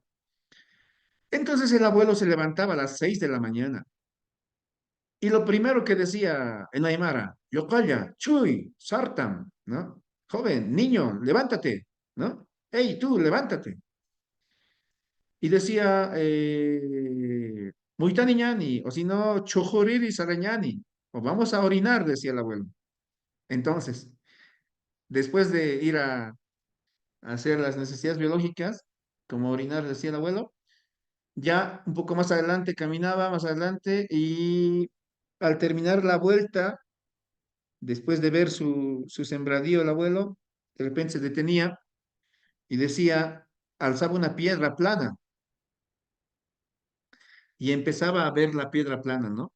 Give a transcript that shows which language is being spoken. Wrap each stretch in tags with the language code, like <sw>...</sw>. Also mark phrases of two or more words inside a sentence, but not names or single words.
<es>Entonces el abuelo se levantaba a las 6 de la mañana y lo primero que decía en Aymara,</es> <ay>Yocalla, Chuy, Sartam,</ay> <es>¿no? Joven, niño, levántate, ¿no? Hey, tú, levántate. Y decía,</es> <ay>Muitani ñani,</ay> <es>o si no,</es> <ay>Chojoriri Sarañani,</ay> <es>o vamos a orinar, decía el abuelo. Entonces, después de ir a hacer las necesidades biológicas, como orinar, decía el abuelo, ya un poco más adelante caminaba, más adelante, y al terminar la vuelta, después de ver su sembradío, el abuelo, de repente se detenía y decía, alzaba una piedra plana y empezaba a ver la piedra plana, ¿no?</es>